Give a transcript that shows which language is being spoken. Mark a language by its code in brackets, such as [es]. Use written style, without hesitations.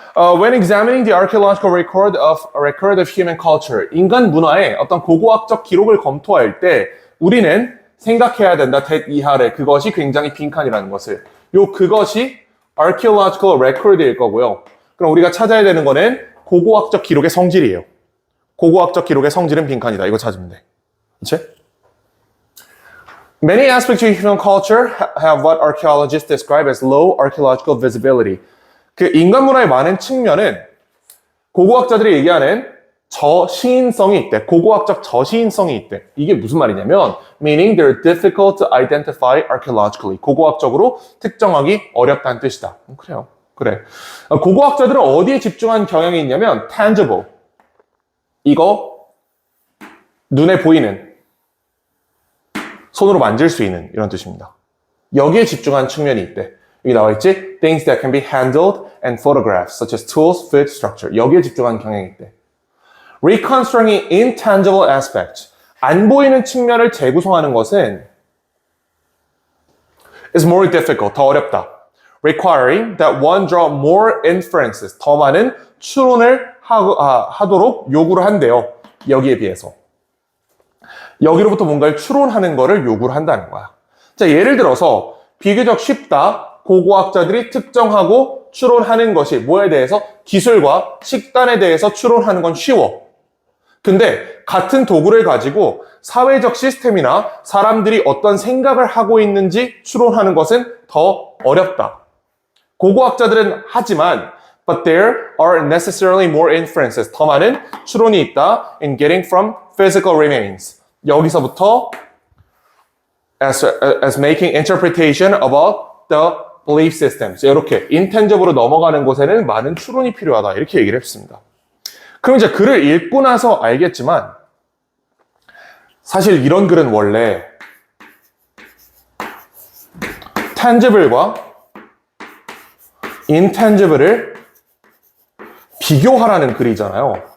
[en] When examining the archaeological record of human culture, [ko] 인간 문화의 어떤 고고학적 기록을 검토할 때 우리는 생각해야 된다. 이하래. 그것이 굉장히 빈칸이라는 것을. 그것이 archaeological record일 거고요. 그럼 우리가 찾아야 되는 거는 고고학적 기록의 성질이에요. 고고학적 기록의 성질은 빈칸이다. 이거 찾으면 돼. 그치? [en] Many aspects of human culture have what archaeologists describe as low archaeological visibility. [ko] 그 인간 문화의 많은 측면은 고고학자들이 얘기하는 저시인성이 있대. 고고학적 저시인성이 있대. 이게 무슨 말이냐면 [en] meaning they're difficult to identify archaeologically. [ko] 고고학적으로 특정하기 어렵다는 뜻이다. 그래요. 그래. 고고학자들은 어디에 집중한 경향이 있냐면 tangible. 이거 눈에 보이는 손으로 만질 수 있는 이런 뜻입니다. 여기에 집중한 측면이 있대. 여기 나와 있지? [en] Things that can be handled and photographed, such as tools, food, structure. [ko] 여기에 집중한 경향이 있대. [en] Reconstructing intangible aspects. [ko] 안 보이는 측면을 재구성하는 것은 [en] is more difficult, [ko] 더 어렵다. [en] Requiring that one draw more inferences, [ko] 더 많은 추론을 하도록 요구를 한대요. 여기에 비해서. 여기로부터 뭔가를 추론하는 거를 요구를 한다는 거야. 자, 예를 들어서 비교적 쉽다. 고고학자들이 특정하고 추론하는 것이 뭐에 대해서? 기술과 식단에 대해서 추론하는 건 쉬워. 근데 같은 도구를 가지고 사회적 시스템이나 사람들이 어떤 생각을 하고 있는지 추론하는 것은 더 어렵다. 고고학자들은 하지만 [en] but there are necessarily more inferences. [ko] 더 많은 추론이 있다 [en] in getting from physical remains. [ko] 여기서부터 [en] as making interpretation about the belief systems. [ko] 이렇게 intangible로 넘어가는 곳에는 많은 추론이 필요하다. 이렇게 얘기를 했습니다. 그럼 이제 글을 읽고 나서 알겠지만 사실 이런 글은 원래 tangible과 intangible을 비교하라는 글이잖아요.